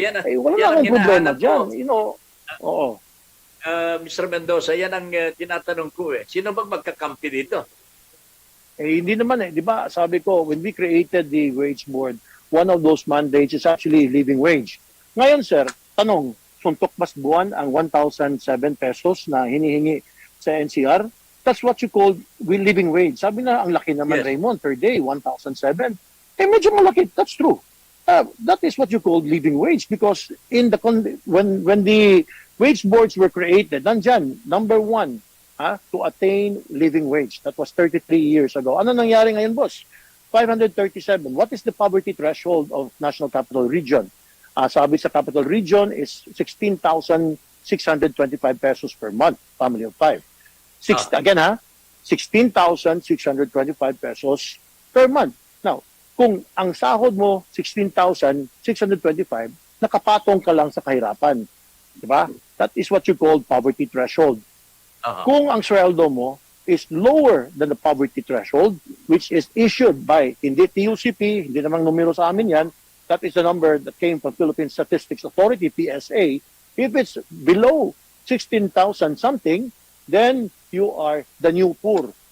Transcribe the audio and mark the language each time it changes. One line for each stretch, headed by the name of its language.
Filipino: Wala nang problema dyan. Oo. Mr. Mendoza, yan ang tinatanong ko eh. Sino bang magkakampi dito? Hindi naman eh. Di ba, sabi ko,
English: when we created the wage board, one of those mandates is actually living wage.
Filipino: Ngayon, sir, tanong, suntok mas buwan ang 1,007 pesos na hinihingi sa NCR?
English: That's what you call living wage.
Filipino: Sabi na, ang laki naman, yes.
English: Raymond, per day, 1,007.
Filipino: Medyo malaki.
English: That's true. That is what you call living wage because when the wage boards were created, nandyan, number one, to attain living wage. That was 33 years ago.
Filipino: Ano nangyari ngayon,
English: boss? 537. What is the poverty threshold of National Capital Region?
Filipino: Sabi sa Capital Region is 16,625 pesos per month, family of 5.
English: Again, 16,625 pesos per month.
Filipino: Now, kung ang sahod mo 16,625, nakapatong ka lang sa kahirapan. Diba?
English: That is what you call poverty threshold.
Filipino: Kung ang sweldo mo
English: is lower than the poverty threshold, which is issued by,
Filipino: hindi TUCP, hindi namang numero sa amin yan,
English: that is the number that came from Philippine Statistics Authority, PSA. If it's below 16,000 something, then you are the new poor.